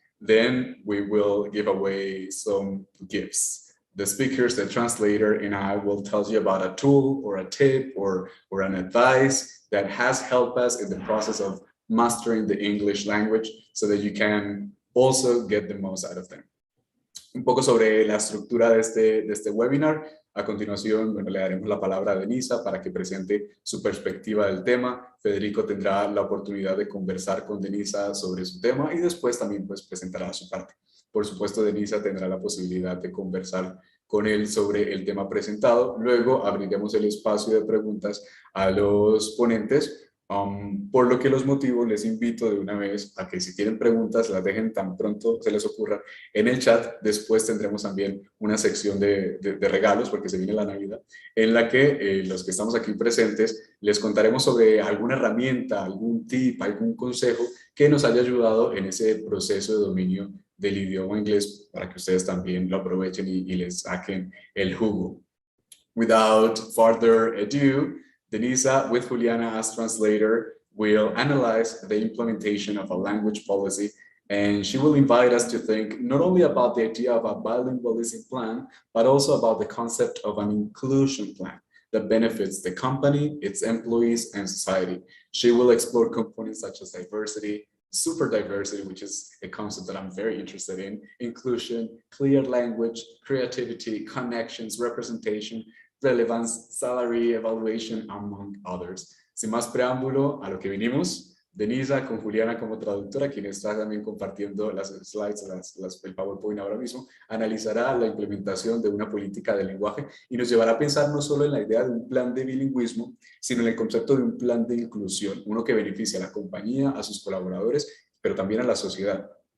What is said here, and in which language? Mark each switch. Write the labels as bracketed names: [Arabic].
[English] Then we will give away some gifts. The speakers, the translator, and I will tell you about a tool or a tip or an advice that has helped us in the process of mastering the English language so that you can also get the most out of them. [Spanish] Un poco sobre la estructura de este webinar. A continuación, bueno, le daremos la palabra a Deniza para que presente su perspectiva del tema. Federico tendrá la oportunidad de conversar con Deniza sobre su tema y después también pues, presentará su parte. Por supuesto, Deniza tendrá la posibilidad de conversar con él sobre el tema presentado. Luego abriremos el espacio de preguntas a los ponentes, por lo que los motivo les invito de una vez a que si tienen preguntas las dejen tan pronto se les ocurra en el chat. Después tendremos también una sección de regalos, porque se viene la Navidad, en la que los que estamos aquí presentes les contaremos sobre alguna herramienta, algún tip, algún consejo que nos haya ayudado en ese proceso de dominio del idioma inglés para que ustedes también lo aprovechen y les saquen el jugo. [English] Without further ado, Deniza, with Juliana as translator, will analyze the implementation of a language policy, and she will invite us to think not only about the idea of a bilingualism plan, but also about the concept of an inclusion plan that benefits the company, its employees, and society. She will explore components such as diversity, super diversity, which is a concept that I'm very interested in, inclusion, clear language, creativity, connections, representation, relevance, salary, evaluation, among others. [Spanish] Sin más preámbulo, a lo que vinimos, Deniza con Juliana como traductora, quien está también compartiendo las slides, el PowerPoint ahora mismo, analizará la implementación de una política de lenguaje y nos llevará a pensar no solo en la idea de un plan de bilingüismo, sino en el concepto de un plan de inclusión, uno que beneficia a la compañía, a sus colaboradores, pero también a la sociedad.